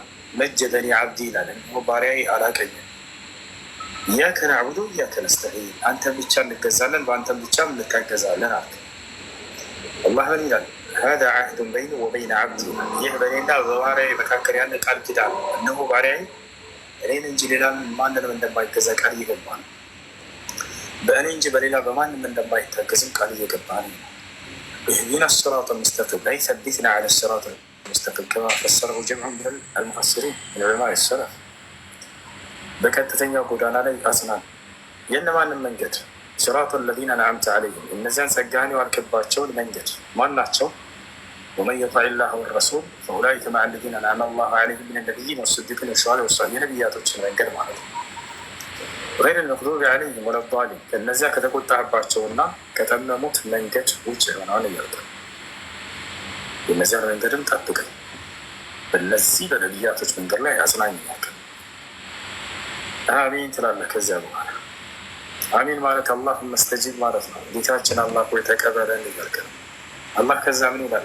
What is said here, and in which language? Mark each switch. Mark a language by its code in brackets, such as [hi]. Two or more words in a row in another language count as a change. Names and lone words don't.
[ar] مجدني عبدي [am] ይላል፣ እነሆ ባሪያዬ አላቀኝም። [ar] إياك نعبد وإياك نستعين፣ [am] አንተን ብቻ እንገዛለን በአንተን ብቻ እንታገዛለን አልክ። አላህ ምን ይላል? [ar] هذا عهد بيني وبين عبدي፣ [am] ይህ በእኔና በባሪያዬ መካከል ያለ ቃል ኪዳን፣ እነሆ ባሪያዬ እኔን እንጂ ሌላ ማንንም እንደማይገዛ ቃል ይገባል። በእኔ እንጂ በሌላ በማንም እንደማይታገዝም ቃል እየገባ ነው። [ar] اهدنا الصراط المستقيم أي ثبتنا على الصراط المستقيم كما فسره جمع من المفسرين من علماء السلف [am] በቀጥተኛው ጎዳና ላይ አጽናን። የእነማንን መንገድ? [ar] صراط الذين أنعمت عليهم [am] እነዚያን ጸጋህን የዋልክባቸውን መንገድ ማን ናቸው? [ar] ومن يطع الله والرسول فأولئك مع الذين أنعم الله عليهم من النبيين والصديقين والشهداء والصالحين [am] የነቢያቶችን መንገድ ማለት ነው። [ar] غير المغضوب عليهم ولا الضالين [am] ከነዚያ ከተቆጣባቸውና ከተመሙት መንገድ ውጭ የሆነውን እያልኩ የነዚያን መንገድም ጠብቀኝ በነዚህ በነቢያቶች መንገድ ላይ አጽናኝ ያልክ አሚን ትላለህ። ከዚያ በኋላ አሚን ማለት [ar] اللهم استجب [am] ማለት ነው። ጌታችን አላህ ሆይ ተቀበለን እያልክ ነው። አላህ ከዛ ምን ይላል?